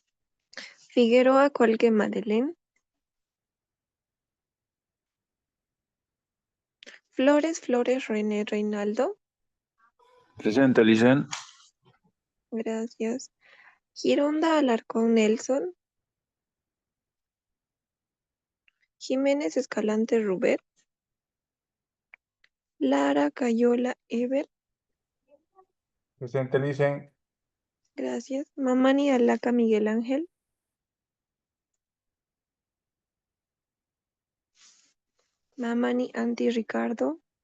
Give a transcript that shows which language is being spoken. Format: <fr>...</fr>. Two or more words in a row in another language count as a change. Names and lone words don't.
<es>Figueroa Colque Madeleine. Flores René Reinaldo. Presente, Licen. Gracias. Gironda Alarcón Nelson. Jiménez Escalante Rubén. Lara Cayola Ever. Presente, Licen. Gracias. Mamani Alaca Miguel Ángel. Mamani Anti Ricardo.</es>